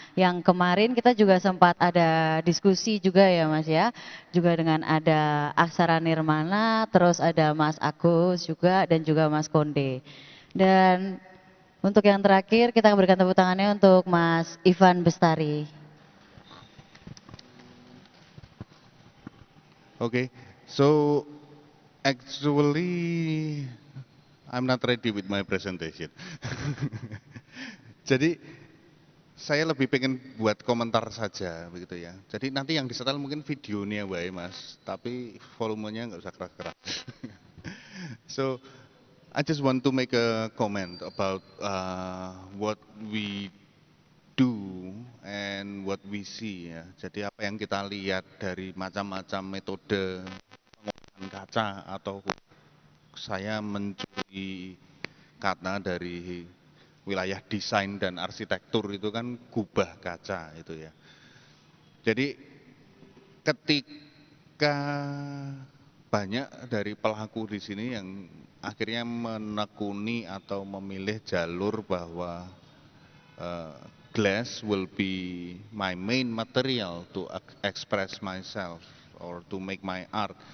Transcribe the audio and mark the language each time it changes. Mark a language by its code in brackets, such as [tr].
[id] Yang kemarin kita juga sempat ada diskusi juga ya Mas ya, juga dengan ada Aksara Nirmana, terus ada Mas Agus juga dan juga Mas Konde. Dan untuk yang terakhir kita berikan tepuk tangannya untuk Mas Ivan Bestari. [en] Okay, so actually I'm not ready with my presentation. [id] Jadi saya lebih pengen buat komentar saja begitu ya. Jadi nanti yang disetel mungkin videonya wae Mas, tapi volumenya nggak usah keras-keras. [en] So I just want to make a comment about what we do and what we see ya. [id] Jadi apa yang kita lihat dari macam-macam metode pengolahan kaca atau saya mencuri kata dari wilayah desain dan arsitektur itu kan gubah kaca itu ya. Jadi ketika banyak dari pelaku di sini yang akhirnya menekuni atau memilih jalur bahwa [en] glass will be my main material to express myself or to make my art.